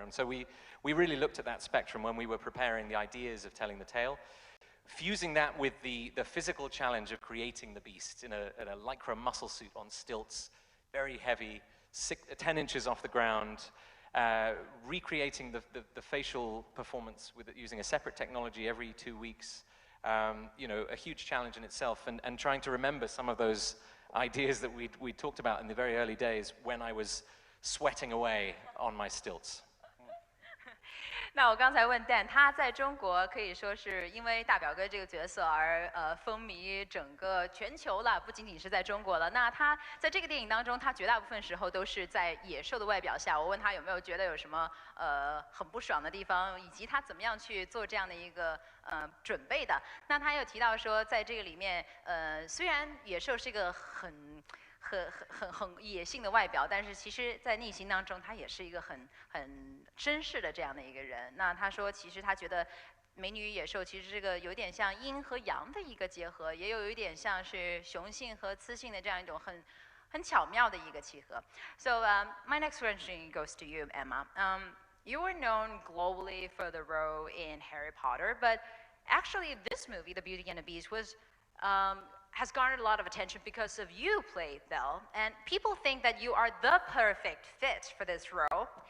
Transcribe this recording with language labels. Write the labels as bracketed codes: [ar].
[en] And so we really looked at that spectrum when we were preparing the ideas of telling the tale, fusing that with the physical challenge of creating the beast in a lycra muscle suit on stilts, very heavy, 10 inches off the ground, recreating the facial performance using a separate technology every 2 weeks. You know, a huge challenge in itself, and trying to remember some of those ideas that we talked about in the very early days when I was sweating away on my stilts. [zh] 那我刚才问 Dan， 他在中国可以说是因为大表哥这个角色而风靡整个全球了，不仅仅是在中国了。那他在这个电影当中，他绝大部分时候都是在野兽的外表下。我问他有没有觉得有什么很不爽的地方，以及他怎么样去做这样的一个准备的。那他又提到说，在这个里面，虽然野兽是一个很野性的外表，但是其实在内心当中，他也是一个很绅士的这样的一个人。那他说，其实他觉得《美女与野兽》其实这个有点像阴和阳的一个结合，也有一点像是雄性和雌性的这样一种很巧妙的一个契合。 [en] So my next question goes to you, Emma. You were known globally for the role in Harry Potter, but actually this movie, The Beauty and the Beast, has garnered a lot of attention because of you played Belle, and people think that you are the perfect fit for this role.